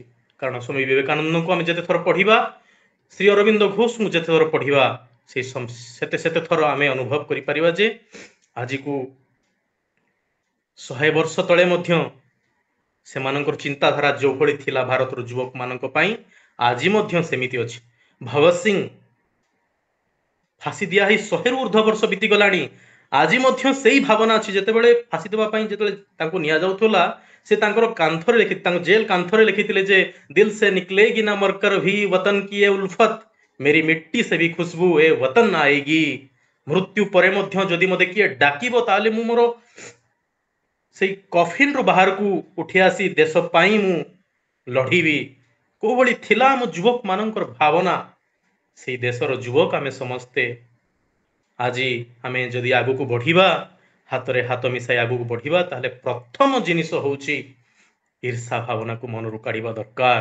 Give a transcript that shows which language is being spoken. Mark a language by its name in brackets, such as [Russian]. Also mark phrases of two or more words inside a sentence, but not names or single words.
[Odia] କାରଣ ସ୍ୱାମୀ ବିବେକାନନ୍ଦଙ୍କୁ ଆମେ ଯେତେ ଥର ପଢ଼ିବା, ଶ୍ରୀ ଅରବିନ୍ଦ ଘୋଷଙ୍କୁ ଯେତେ ଥର ପଢ଼ିବା, ସେତେ ଥର ଆମେ ଅନୁଭବ କରିପାରିବା ଯେ ଆଜିକୁ 100 ବର୍ଷ ତଳେ ମଧ୍ୟ ସେମାନଙ୍କର ଚିନ୍ତାଧାରା ଯେଉଁଭଳି ଥିଲା ଭାରତର ଯୁବକମାନଙ୍କ ପାଇଁ, ଆଜି ମଧ୍ୟ ସେମିତି ଅଛି। ଭଗତ ସିଂ ଫାଶୀ ଦିଆ ହେଇ 100ରୁ ଉର୍ଦ୍ଧ୍ୱ ବର୍ଷ ବିତିଗଲାଣି, ଆଜି ମଧ୍ୟ ସେଇ ଭାବନା ଅଛି। ଯେତେବେଳେ ଫାଶୀ ଦେବା ପାଇଁ ଯେତେବେଳେ ତାଙ୍କୁ ନିଆଯାଉଥିଲା, ସେ ତାଙ୍କର କାନ୍ଥରେ ତାଙ୍କ ଜେଲ କାନ୍ଥରେ ଲେଖିଥିଲେ ଯେ [Hindi] दिल से निकलेगी ना मरकर भी वतन की ये उल्फत, मेरी मिट्टी से भी खुशबू ए वतन आएगी। [Odia] ମୃତ୍ୟୁ ପରେ ମଧ୍ୟ ଯଦି ମୋତେ କିଏ ଡାକିବ, ତାହେଲେ ମୁଁ ମୋର ସେଇ କଫିନରୁ ବାହାରକୁ ଉଠି ଆସି ଦେଶ ପାଇଁ ମୁଁ ଲଢ଼ିବି। କୋଉଭଳି ଥିଲା ଆମ ଯୁବକ ମାନଙ୍କର ଭାବନା। ସେଇ ଦେଶର ଯୁବକ ଆମେ ସମସ୍ତେ। ଆଜି ଆମେ ଯଦି ଆଗକୁ ବଢ଼ିବା, ହାତରେ ହାତ ମିଶାଇ ଆଗକୁ ବଢ଼ିବା, ତାହେଲେ ପ୍ରଥମ ଜିନିଷ ହେଉଛି ଈର୍ଷା ଭାବନାକୁ ମନରୁ କାଢ଼ିବା ଦରକାର।